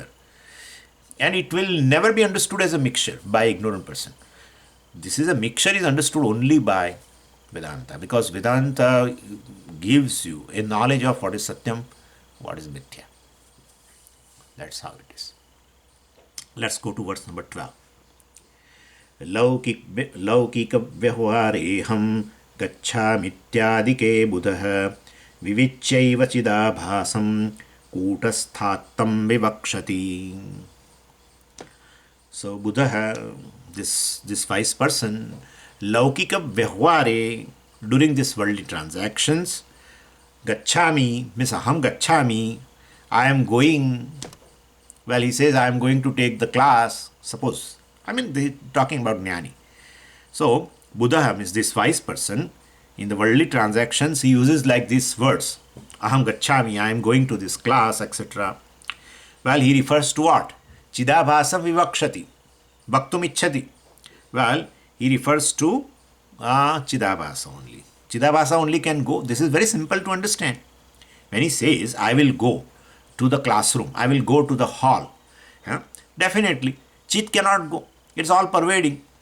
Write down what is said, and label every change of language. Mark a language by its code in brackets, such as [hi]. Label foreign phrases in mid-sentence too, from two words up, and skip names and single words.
[en] And it will never be understood as a mixture by ignorant person. This is a mixture is understood only by Vedanta. Because Vedanta gives you a knowledge of what is satyam, what is mithya. That's how it is. Let's go to verse number 12. [sa] लौकिक व्यवहारेऽहं गच्छामीत्यादिके बुधः विविच्यैव चिदाभासं कूटस्थात्तं विवक्षति. [en] So Buddha, this wise person, [sa] laukika vyavhare, [en] during this worldly transactions, gacchami means [sa] aham gacchami, [en] I am going. Well, he says I am going to take the class. Suppose, they're talking about jnani. So Buddha means this wise person. In the worldly transactions, he uses like these words. [sa] Aham gacchami, [en] I am going to this class, etc. Well, he refers to what? [sa] Chidabhasam vivakshati. Bhaktum ichchati. [en] Well, he refers to Chidabhasa only. Chidabhasa only can go. This is very simple to understand. When he says, I will go to the classroom, I will go to the hall, definitely, Chit cannot go. It's all pervading.